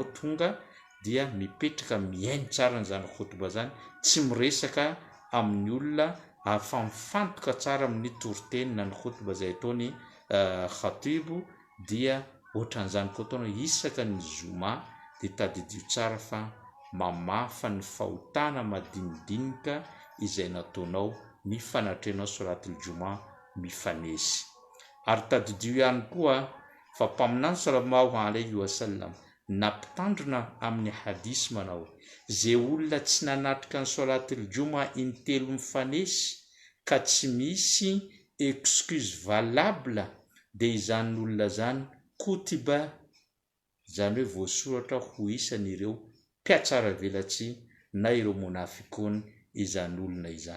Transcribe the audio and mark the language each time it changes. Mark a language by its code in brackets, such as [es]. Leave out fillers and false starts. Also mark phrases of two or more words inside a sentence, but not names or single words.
[mg] tonga, dia mipetraka mihaino tsara n'izany khutba zany, tsy miresaka amin'ny olona afa mifantoka tsara amin'ny toriteny na ny khutba zay ataony khatibu dia ohatran'izany koa ataona isaka ny zoma dia tadidio tsara fa mamafa ny fahotana madinidinika izay nataonao ny fanatrenao [ar] صلاة الجمعة [mg] mifanesy. Ary tadidio ihany koa fa mpaminany [ar] صلى الله عليه وسلم [mg] nampitandrina amin'ny hadisy manao zay olona tsy nanatrika ny [ar] صلاة الجمعة [mg] intelo mifanesy ka tsy misy [fr] excuse valable [mg] dia izany olona zany kutiba, zany hoe voasoratra ho isan'ireo mpiatsara velatsy na ireo monafikony izany olona izany.